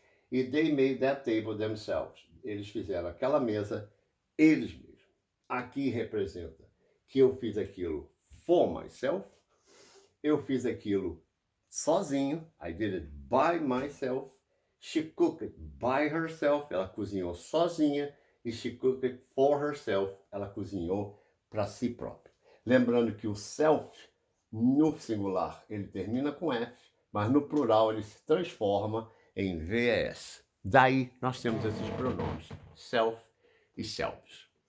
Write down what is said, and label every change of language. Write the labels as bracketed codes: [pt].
[en] E they made that table themselves. [pt] Eles fizeram aquela mesa eles mesmos. Aqui representa que eu fiz aquilo for myself. Eu fiz aquilo sozinho. [en] I did it by myself. She cooked it by herself. [pt] Ela cozinhou sozinha. [en] E she cooked it for herself. [pt] Ela cozinhou para si própria. Lembrando que o self, no singular, ele termina com F, mas no plural ele se transforma em VS. Daí nós temos esses pronomes, self e selves.